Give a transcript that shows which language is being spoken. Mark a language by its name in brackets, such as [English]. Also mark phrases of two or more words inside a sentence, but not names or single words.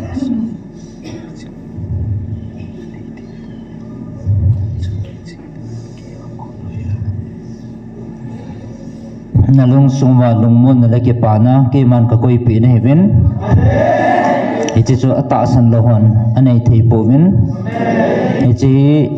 [Thado Chin] na lung sungwa lungmun na laki pana ke man ka koi pi na heaven ichi chu ata san lohon anei thei po vin ichi